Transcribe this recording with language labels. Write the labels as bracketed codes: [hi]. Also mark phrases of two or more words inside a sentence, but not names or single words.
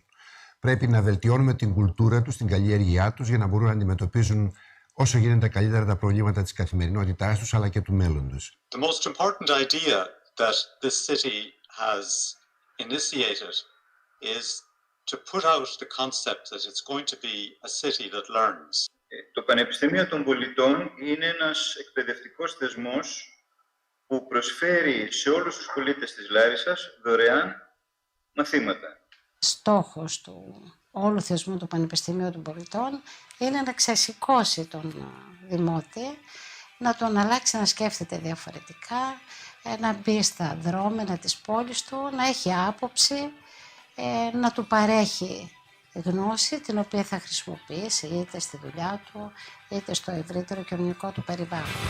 [el] Πρέπει να βελτιώνουμε την κουλτούρα τους, την καλλιέργειά τους, για να μπορούν να αντιμετωπίζουν όσο γίνεται καλύτερα τα προβλήματα της καθημερινότητάς τους, αλλά και του μέλλοντος. [en] The most important idea that this city has initiated is to put out the concept that it's going to be a city that learns. [el] Το Πανεπιστήμιο των Πολιτών είναι ένας εκπαιδευτικός θεσμός που προσφέρει σε όλους τους πολίτες της Λάρισσας δωρεάν μαθήματα. Στόχος του όλου θεσμού του Πανεπιστημίου των Πολιτών είναι να ξεσηκώσει τον δημότη, να τον αλλάξει να σκέφτεται διαφορετικά, να μπει στα δρόμενα της πόλης του, να έχει άποψη, να του παρέχει γνώση την οποία θα χρησιμοποιήσει είτε στη δουλειά του είτε στο ευρύτερο κοινωνικό του περιβάλλον.